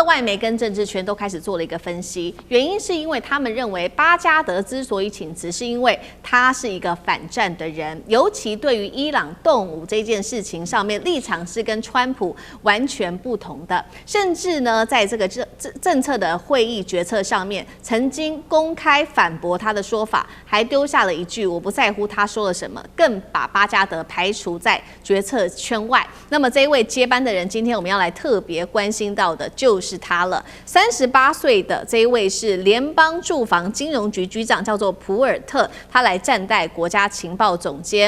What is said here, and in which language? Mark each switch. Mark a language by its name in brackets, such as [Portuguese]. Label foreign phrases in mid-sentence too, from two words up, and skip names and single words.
[Chinese] 外媒跟政治圈都開始做了一個分析，原因是因為他們認為巴加德之所以請辭，是因為他是一個反戰的人，尤其對於伊朗動武這件事情上面立場是跟川普完全不同的，甚至呢，在這個政策的會議決策上面，曾經公開反駁他的說法，還丟下了一句"我不在乎他說了什麼"，更把巴加德排除在決策圈外。那麼這一位接班的人，今天我們要來特別關心到的就是他了。38歲的這一位是聯邦住房金融局局長，叫做普爾特，他來暫代國家情報總監。